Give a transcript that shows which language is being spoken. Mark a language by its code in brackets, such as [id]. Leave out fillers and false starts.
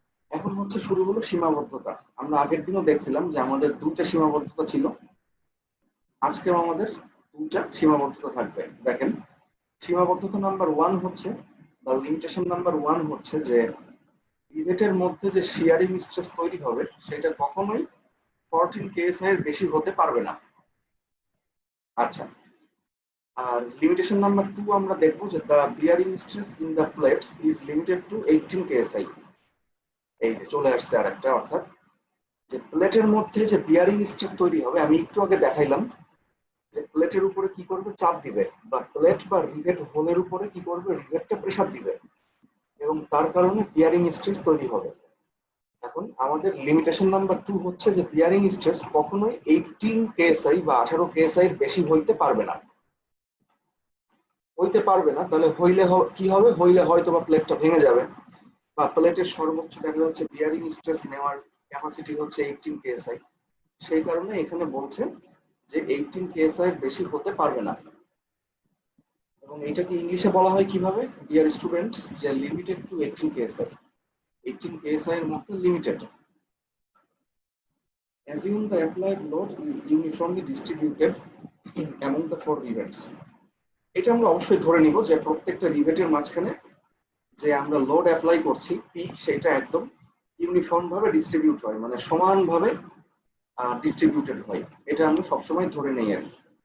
[bn] এখন হচ্ছে শুরু হলো সীমাবদ্ধতা। আমরা আগের দিনও দেখছিলাম যে আমাদের দুইটা সীমাবদ্ধতা ছিল, আজকেও আমাদের দুইটা সীমাবদ্ধতা থাকবে। দেখেন, সীমাবদ্ধতা নাম্বার 1 হচ্ছে বা লিমিটেশন নাম্বার 1 হচ্ছে যে রিভেটের মধ্যে যে শিয়ারিং স্ট্রেস তৈরি হবে সেটা কখনোই 14 psi এর বেশি হতে পারবে না। আচ্ছা, আর লিমিটেশন নাম্বার 2 আমরা দেখব যে [en] the bearing stress in the plates is limited to 18 psi। [bn] এই যে চলে আসছে আরেকটা, অর্থাৎ যে প্লেটের মধ্যে যে বিয়ারিং স্ট্রেস তৈরি হবে, আমি একটু আগে দেখাইলাম যে প্লেটের উপরে কি করবে? চাপ দিবে, বা প্লেট বা রিভেট হোলের উপরে কি করবে? রিভেটটা প্রেসার দিবে এবং তার কারণে বিয়ারিং স্ট্রেস তৈরি হবে। এখন আমাদের লিমিটেশন নাম্বার 2 হচ্ছে যে বিয়ারিং স্ট্রেস কখনোই 18 psi বা 18 psi এর বেশি হইতে পারবে না। তাহলে হইলে কি হবে? হইলে হয়তো বা প্লেটটা ভেঙে যাবে, বা প্লেটের সর্বোচ্চ দেখা যাচ্ছে বিয়ারিং স্ট্রেস নেওয়ার ক্যাপাসিটি হচ্ছে 18 psi। সেই কারণে এখানে বলছে যে 18 psi এর বেশি হতে পারবে না। এবং এটাকে ইংলিশে বলা হয় কিভাবে ডিয়ার স্টুডেন্টস? যে [en] Limited to 18 psi। [bn] 18 psi এর মধ্যে limited. [en] Assume the applied load is uniformly distributed among the 4 rivets। [bn] এটা আমরা অবশ্যই ধরে নিব যে প্রত্যেকটা রিভেটের মাঝখানে যে আমরা লোড অ্যাপ্লাই করছি পি, সেটা একদম ইউনিফর্ম ভাবে ডিস্ট্রিবিউট হয়, মানে সমানভাবে ডিস্ট্রিবিউটেড হয়। এটা আমরা সবসময় ধরে নেই আর কি।